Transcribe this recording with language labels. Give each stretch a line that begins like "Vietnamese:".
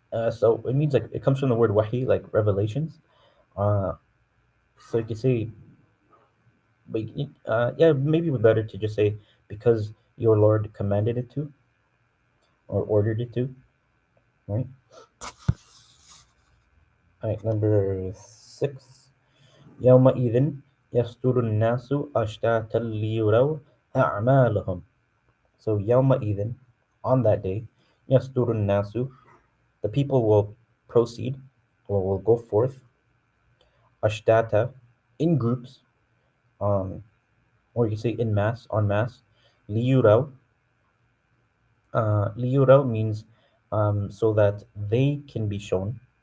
English: So it means, like, it comes from the word wahi, like revelations. Uh, so you could say, but yeah, maybe it would be better to just say because your Lord commanded it to, or ordered it to, right? All right, number 6.
Arabic: يومئذ يصدر الناس أشتاتا ليروا أعمالهم.
English: So يومئذ, on that day,
Arabic: يصدر الناس,
English: the people will proceed, or will go forth, ashtata, in groups, um, or you say in mass, en masse. Liyuraw, liyuraw means so that they can be shown.